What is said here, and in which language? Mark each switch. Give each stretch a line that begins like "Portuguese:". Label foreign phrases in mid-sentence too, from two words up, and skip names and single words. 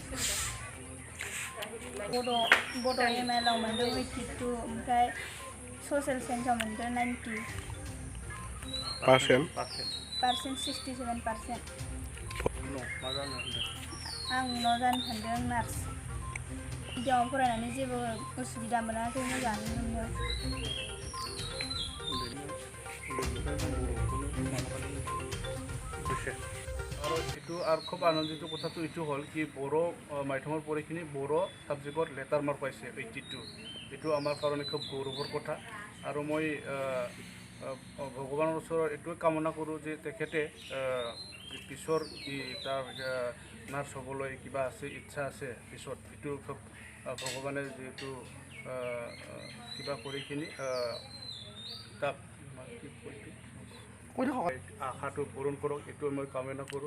Bodo: बड' एम.आइ.एल आव मोनदों 82 ओमफ्राय
English: social science
Bodo: मोनदों 90 पारसेन्ट 67%। आं उनाव जानो सानदों नार्स। गिबियाव फरायनानै जेबो उसुबिदा मोनाखै, मोजाङानो मोनो।
Assamese: আৰু এইটো আৰু খুব আনন্দিত কথাটো এইটো হ'ল কি বড়ো মাধ্যমৰ পঢ়িখিনি বড়ো ছাবজেক্টত লেটাৰ মাৰ্ক পাইছে 82। এইটো আমাৰ কাৰণে খুব গৌৰৱৰ কথা। আৰু মই ভগৱানৰ ওচৰত এইটোৱে কামনা কৰোঁ যে তেখেতে পিছৰ তাৰ নাৰ্ছ হ'বলৈ কিবা আছে, ইচ্ছা আছে পিছত এইটো খুব ভগৱানে যিহেতু কিবা কৰিখিনি তাক আশাটো পূৰণ কৰক, এইটো মই কামনা কৰোঁ।